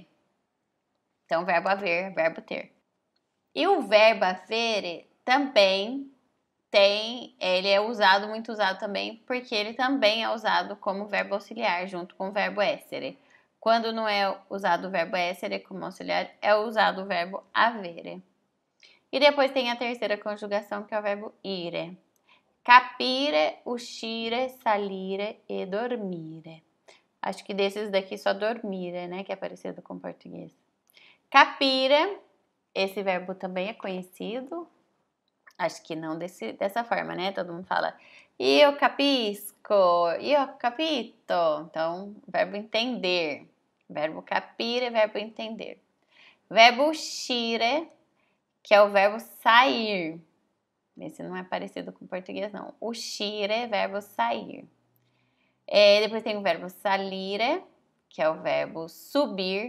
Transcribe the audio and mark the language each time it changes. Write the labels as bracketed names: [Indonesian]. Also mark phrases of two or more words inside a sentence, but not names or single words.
[Portuguese] Então, verbo haver, verbo ter. E o verbo avere também ele é muito usado também, porque ele também é usado como verbo auxiliar, junto com o verbo essere. Quando não é usado o verbo essere como auxiliar, é usado o verbo avere. E depois tem a terceira conjugação, que é o verbo ire. [Italian] Capire, uscire, salire e dormire. [Portuguese] Acho que desses daqui só dormire, né? Que é parecido com o português. Capire, esse verbo também é conhecido. Acho que não dessa forma, né? Todo mundo fala [Italian] io capisco, io capito. [Portuguese] Então, verbo entender. Verbo capire, verbo entender. Verbo uscire, que é o verbo sair. Esse não é parecido com o português, não. Uscire, verbo sair. Depois tem o verbo salire, que é o verbo subir.